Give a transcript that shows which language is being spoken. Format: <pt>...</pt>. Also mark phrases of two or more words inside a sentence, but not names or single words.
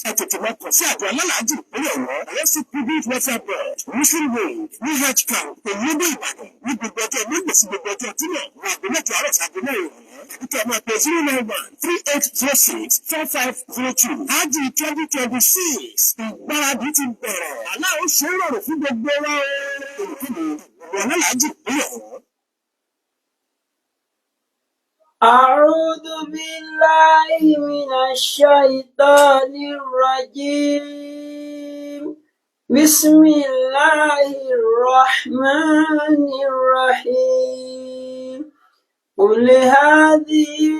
<yo>Ẹ tètè lọ kàn sí àjọ alálàájì ìpínlẹ̀ Ọ̀yọ́. Ọ̀yọ́ sí Pilgrim Welfare Board, Muslim Road, ní Hajj Camp, Olódò Ìbàdàn, ní gbogbo ọjọ́ Monday sí gbogbo ọjọ́ Jímọ̀, ní aago mẹ́jọ àárọ̀ sí aago mẹ́rin ìrọ̀lẹ́. Àbíkẹ́ máa pe 091-3806-5502. Hajj 2026. Ìgbáradì ti bẹ̀rẹ̀. Àlá ó ṣe é rọrùn fún gbogbo wa o. Olùkíni ìwọ alálàájì ìpínlẹ̀ Ọ̀yọ́.</yo> <ar>أعوذ بالله من الشيطان الرجيم بسم الله الرحمن الرحيم قل هذه</ar>